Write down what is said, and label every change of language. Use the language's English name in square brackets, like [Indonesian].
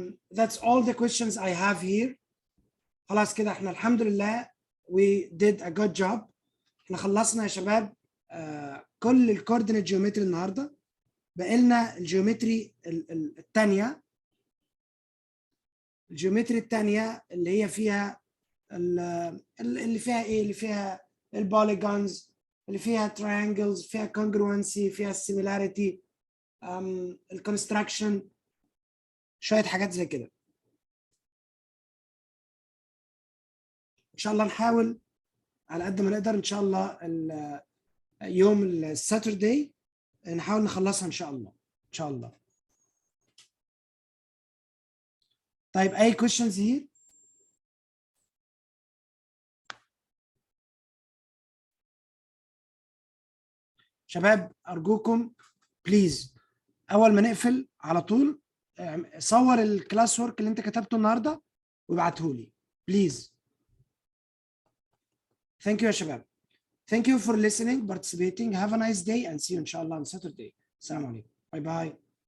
[English] That's all the questions I have here. [Arabic] خلاص كده احنا الحمد لله [English] we did a good job. [Arabic] احنا خلصنا يا شباب كل الكوردينيت جيومتري النهارده. بقى لنا الجيومتري الثانيه. الجيومتري الثانيه اللي هي فيها اللي فيها ايه؟ اللي فيها البوليجونز، اللي فيها triangles، فيها congruency، فيها similarity، الكونستراكشن، شويه حاجات زي كده. ان شاء الله نحاول على قد ما نقدر ان شاء الله يوم الساتردي نحاول نخلصها ان شاء الله. ان شاء الله. طيب اي [English] questions here؟ [Arabic] شباب ارجوكم بليز اول ما نقفل على طول صور الكلاس ورك اللي انت كتبته النهارده وابعته لي بليز. [English] Thank you [Arabic] يا شباب. [English] Thank you for listening, participating. Have a nice day and see you inshallah on Saturday. [Arabic] السلام عليكم. [English] Bye bye.